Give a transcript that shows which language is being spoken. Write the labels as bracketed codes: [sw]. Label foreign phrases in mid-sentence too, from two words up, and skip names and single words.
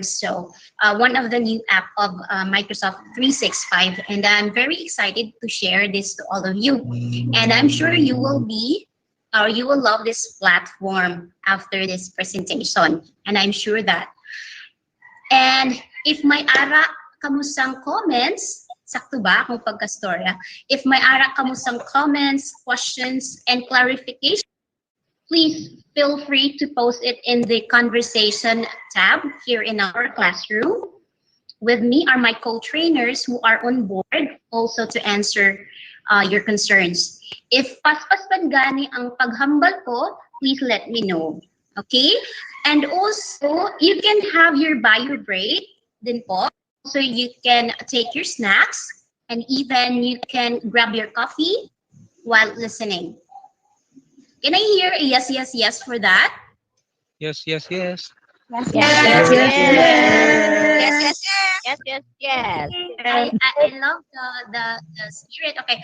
[en] So one of the new app of Microsoft 365. And I'm very excited to share this to all of you. And I'm sure you will love this platform after this presentation. And I'm sure that. And if [hil] may ara kamusang comments, sakto ba kung pagkastorya? [en] If [hil] may ara kamusang [en] comments, questions, and clarification, please feel free to post it in the conversation tab here in our classroom. With me are my co-trainers who are on board also to answer your concerns. [hil] If paspas man gani ang paghambal ko, [en] please let me know. Okay? And also, you can have your bio break [tl] din po. [en] So you can take your snacks and even you can grab your coffee while listening. Can I hear a yes for that? Yes. Yes. I love the spirit. Okay.